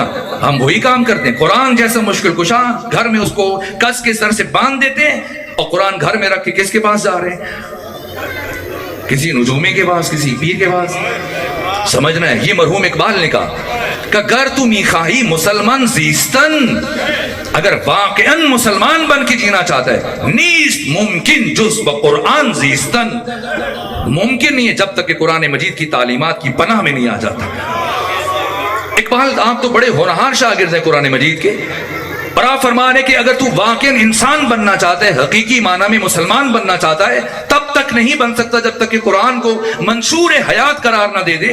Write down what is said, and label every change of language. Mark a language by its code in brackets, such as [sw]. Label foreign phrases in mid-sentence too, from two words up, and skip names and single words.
[ur] ہم وہی کام کرتے ہیں. قرآن جیسا مشکل کشا گھر میں اس کو کس کے سر سے باندھ دیتے ہیں، اور قرآن گھر میں رکھ کے کس کے پاس جا رہے ہیں؟ کسی نجومی کے پاس، کسی پیر کے پاس. سمجھنا ہے. یہ مرحوم اقبال نے کہا کہ [fa] گر تو میخواہی مسلمان زیستن، [ur] اگر واقعاً مسلمان بن کے جینا چاہتا ہے، [fa] نیست ممکن جز بقرآن زیستن. [ur] ممکن نہیں ہے جب تک کہ قرآن مجید کی تعلیمات کی پناہ میں نہیں آ جاتا. اقبال آپ تو بڑے ہونہار شاگرد ہیں قرآن مجید کے، اور آپ فرما رہے کہ اگر تو واقعاً انسان بننا چاہتا ہے، حقیقی معنی میں مسلمان بننا چاہتا ہے، تب تک نہیں بن سکتا جب تک کہ قرآن کو منشور حیات قرار نہ دے دے.